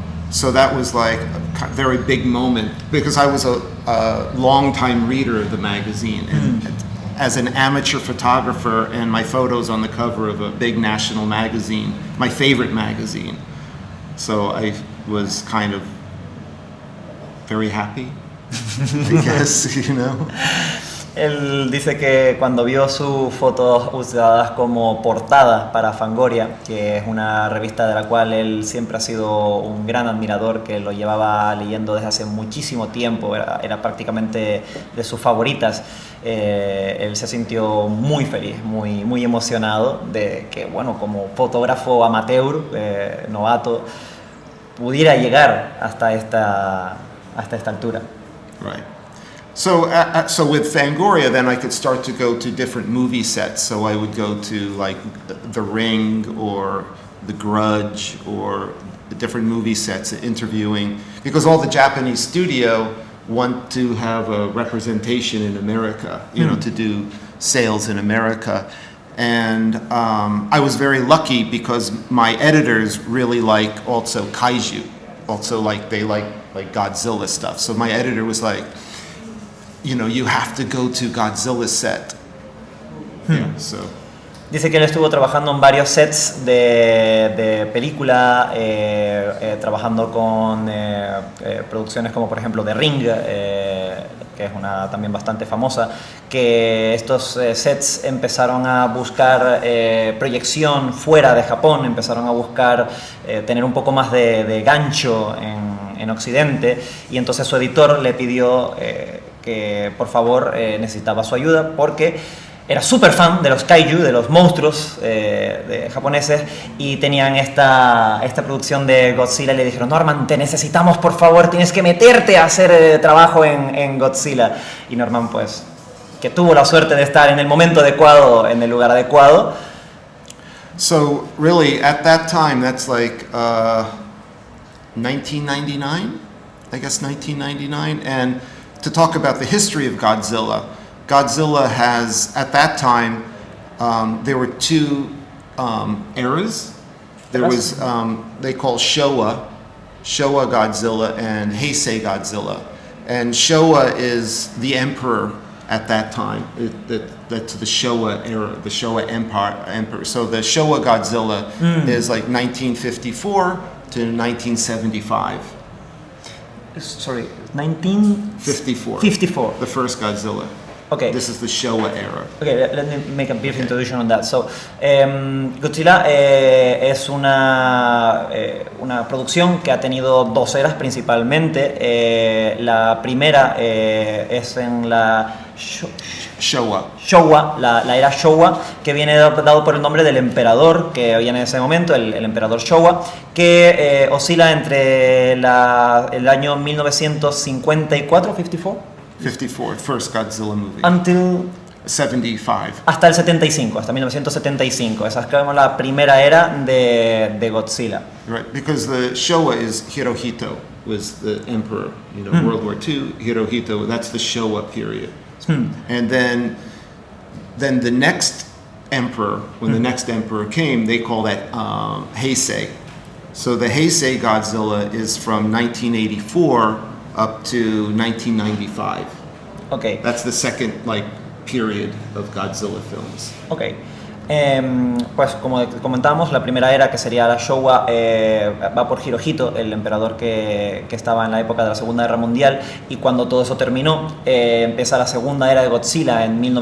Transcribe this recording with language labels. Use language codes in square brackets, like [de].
[en] So that was like a very big moment because I was a long-time reader of the magazine. And as an amateur photographer, and my photos on the cover of a big national magazine, my favorite magazine. So I was kind of very happy, I guess, you know. [es] Él dice que cuando vio sus fotos usadas como portada para Fangoria, que es una revista de la cual él siempre ha sido un gran admirador, que lo llevaba leyendo desde hace muchísimo tiempo, era prácticamente de sus favoritas, él se sintió muy feliz, muy emocionado de que, bueno, como fotógrafo amateur, novato, pudiera llegar hasta esta altura. [en] Right. So with Fangoria, then I could start to go to different movie sets. So I would go to like The Ring or The Grudge or the different movie sets, interviewing, because all the Japanese studio want to have a representation in America, you know, to do sales in America. And I was very lucky because my editors really like also kaiju, also like they like Godzilla stuff. So my editor was like, you know, you have to go to Godzilla's set. Yeah, so. [es] Dice que él estuvo trabajando en varios sets de película, trabajando con producciones como por ejemplo The Ring, que es una también bastante famosa, que estos sets empezaron a buscar proyección fuera de Japón, empezaron a buscar tener un poco más de gancho en Occidente, y entonces su editor le pidió que por favor necesitaba su ayuda porque era súper fan de los kaiju, de los monstruos de japoneses, y tenían esta producción de Godzilla, y le dijeron, Norman, te necesitamos, por favor, tienes que meterte a hacer trabajo en Godzilla. Y Norman, pues, que tuvo la suerte de estar en el momento adecuado, en el lugar adecuado. [en] So really, at that time, that's like 1999, I guess 1999, and to talk about the history of Godzilla has, at that time, there were two eras. There was, they call Showa Godzilla and Heisei Godzilla. And Showa is the emperor at that time. That's the Showa era, the Showa Empire. So the Showa Godzilla is like 1954 to 1975. Sorry, 1954. 54. The first Godzilla. Okay. This is the Showa era. Okay, let me make a brief introduction on that. [es] So, Godzilla es una producción que ha tenido dos eras principalmente. La primera es en la Showa, la era Showa, que viene dado por el nombre del emperador que había en ese momento, el emperador Showa, que oscila entre el año 1954, [en] 54, first Godzilla movie. Until 75. [es] Hasta el 75, hasta 1975. Esa es como la primera era de Godzilla. [en] Right, because the Showa is Hirohito, was the emperor, you know, World War II, Hirohito, that's the Showa period. And then the next emperor, when the next emperor came, they call that Heisei. So the Heisei Godzilla is from 1984 up to 1995. Okay. That's the second period of Godzilla films. Ok. [es] Pues como comentábamos, la primera era, que sería la Showa, va por Hirohito, el emperador que estaba en la época de la Segunda Guerra Mundial, y cuando todo eso terminó, empieza la segunda era de Godzilla en